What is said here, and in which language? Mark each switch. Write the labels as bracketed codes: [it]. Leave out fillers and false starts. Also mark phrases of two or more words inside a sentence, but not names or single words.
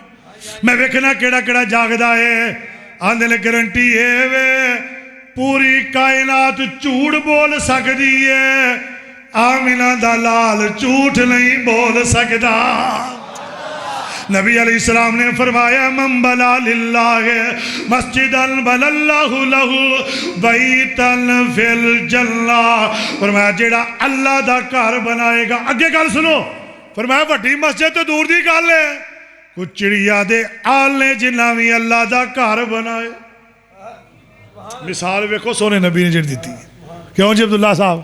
[pa] میں ویکھنا کیڑا کیڑا جاگدا ہے۔ آندے نے گارنٹی ہے وے پوری کائنات جھوٹ بول سکتی ہے، آمنہ دا لال جھوٹ نہیں بول سکتا. [ur] نبی علیہ السلام نے فرمایا [ar] من بلا لله مسجدا بلالله له بيتا في الجنة. [pa] فرمایا جیڑا اللہ دا گھر بنائے گا، اگے گل سنو، فرمایا وڈی مسجد تو دور دی گل ہے، کچھ چڑیا دے آل نے جنا بھی اللہ دا گھر بنائے. مثال ویکھو سوہنے نبی نے جیہڑی دتی، کیوں جی عبداللہ صاحب?